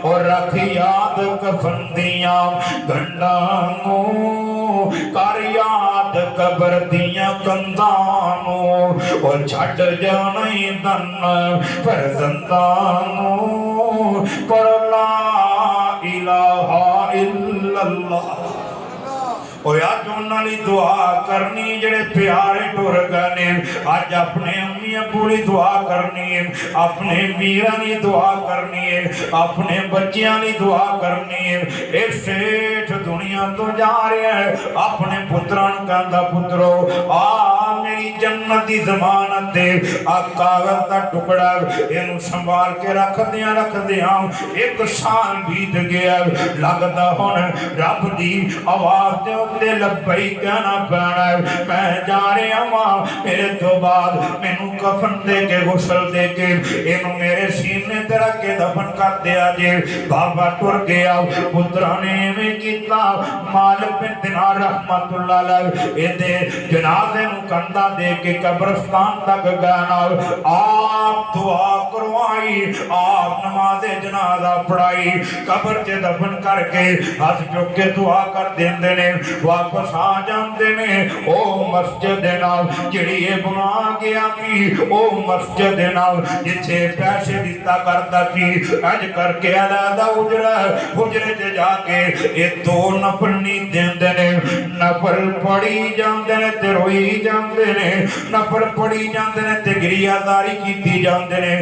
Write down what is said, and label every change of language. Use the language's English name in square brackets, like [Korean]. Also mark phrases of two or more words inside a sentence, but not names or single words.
[Punjabi] اور رکھ یاد کفن دیاں گنڈھاں، کر یاد قبر دیاں کندھاں، اور چھڑ جانا ہی دھن فرزنداں. [Arabic] پڑھ لا إله إلا الله. [Punjabi] اور اج انہوں نے دعا کرنی جیڑے پیارے ٹر گئے نے، اج اپنے امی ابو کی دعا کرنی ہے، اپنے ویراں کی دعا کرنی ہے، اپنے بچیاں کی دعا کرنی ہے. یہ سیٹھ دنیا تو جا رہا ہے، اپنے پتراں نوں کہندا پترو آ میری جنت کی ضمانت دے، آ کاغذ کا ٹکڑا اینوں سنبھال کے رکھدیاں 1 سال بیت گیا، لگدا ہن رب کی آواز دے اتے لبیک کہنا پینا، میں جا رہا واں، میرے تو بعد مینوں کفن دے کے غسل دے کے اینوں میرے سینے تے رکھ کے دفن کر دیا جے. بابا ٹر گیا، پتراں نے ایویں کیتا. مالک بن دینار [Arabic] رحمة الله عليه [Punjabi] ایہدے جنازے نوں کندھا دے کے قبرستان تک گیا، آپ دعا کروائی، آپ نماز جنازہ پڑھائی، قبر چ دفن کر کے ہاتھ چک کے دعا کر دیندے نے، واپس آ جاتے نے. او مسجد دے نال جیہڑی یہ بنا گیا کہ او مسجد دے نال جتھے پیسے دتا کرتا سی، اج کر کے علیحدہ حجرے چ جا کے یہ 2 نفل نہیں دیندے نے، نفل پڑھی جاندے نے تے روئی جاندے نے، نفل پڑھی جاندے نے تے گریہ زاری کیتی جاندے نے.